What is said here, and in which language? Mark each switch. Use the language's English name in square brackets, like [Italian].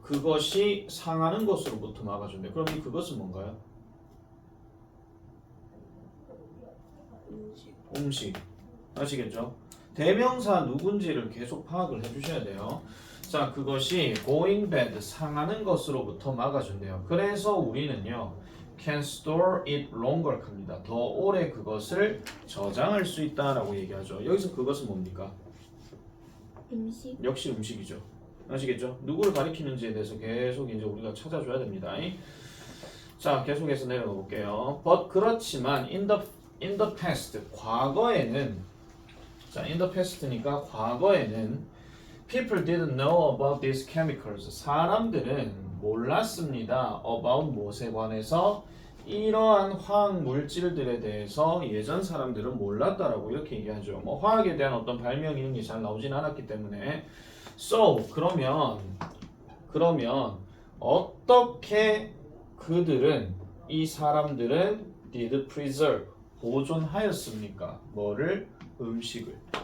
[Korean] 그것이 상하는 것으로부터 막아준대요. 그럼 이 그것은 뭔가요? 음식. 아시겠죠? 대명사 누군지를 계속 파악을 해주셔야 돼요. 자, 그것이 going bad, 상하는 것으로부터 막아준대요. 그래서 우리는요, [English] can store it longer [Korean] 합니다. 더 오래 그것을 저장할 수 있다라고 얘기하죠. 여기서 그것은 뭡니까? 음식. 역시 음식이죠. 아시겠죠? 누구를 가리키는지에 대해서 계속 이제 우리가 찾아줘야 됩니다. 자, 계속해서 내려가 볼게요. [English] But [Korean] 그렇지만 [English] in the past, [Korean] 과거에는 자, [English] in the past니까 [Korean] 과거에는 [English] people didn't know about these chemicals. [Korean] 사람들은 몰랐습니다. about 무엇에 관해서 이러한 화학 물질들에 대해서 예전 사람들은 몰랐다라고 이렇게 얘기하죠. 뭐 화학에 대한 어떤 발명 이런 게 잘 나오진 않았기 때문에 so 그러면 어떻게 그들은 이 사람들은 [English] did preserve [Korean] 보존하였습니까? 뭐를? 음식을.